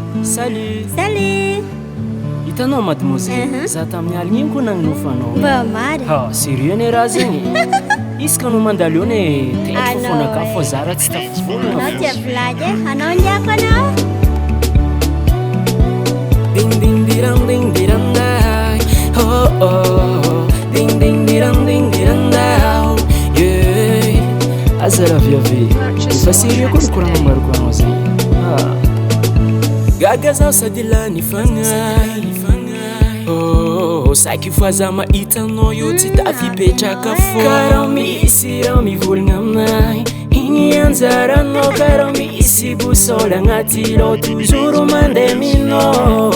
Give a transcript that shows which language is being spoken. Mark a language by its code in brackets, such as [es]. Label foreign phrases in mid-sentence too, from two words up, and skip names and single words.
[mg] Salut. Salut. Hitanao mademoiselle, za tamin'ny aligny igny koa nagnofanao. Mba mary. Sérieux ne raha zegny. Izy ka no mandalo eo ne tetro fofonaka fô za raha tsy tafifoana. Anao tia blague anao ndiako anao. Ding ding dirang ding dirang dai. Oh oh. Ding ding dirang ding dirang dai. Yeah. Azara viavy. Fa sérieux koa nikoragna maro koa anao zegny. Gaga zaho sady lany fagnay. Oh, saiky fa za mahita anao io tsy tafipetraka fô. Karaha misy raha mivolagna aminay. Igny anjaranao karaha misy boussole agnaty lô toujours mandeha minao.